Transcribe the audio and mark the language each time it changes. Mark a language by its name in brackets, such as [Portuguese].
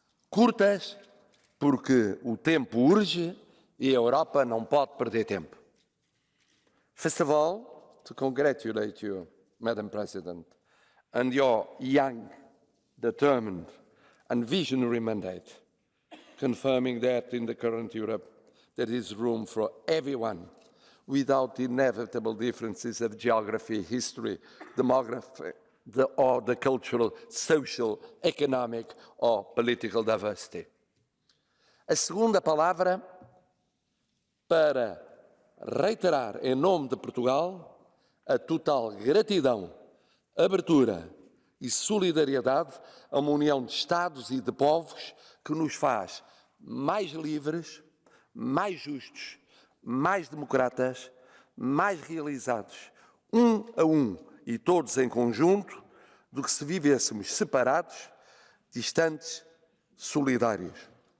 [Portuguese] Curtas porque o tempo urge e a Europa não pode perder tempo. [English] First of all, to congratulate you, Madam President, and your young, determined and visionary mandate, confirming that in the current Europe there is room for everyone without inevitable differences of geography, history, demography, or the cultural, social, economic or political diversity. [Portuguese] A segunda palavra para reiterar em nome de Portugal a total gratidão, abertura e solidariedade a uma união de Estados e de povos que nos faz mais livres, mais justos, mais democratas, mais realizados, um a um e todos em conjunto, do que se vivêssemos separados, distantes, solidários.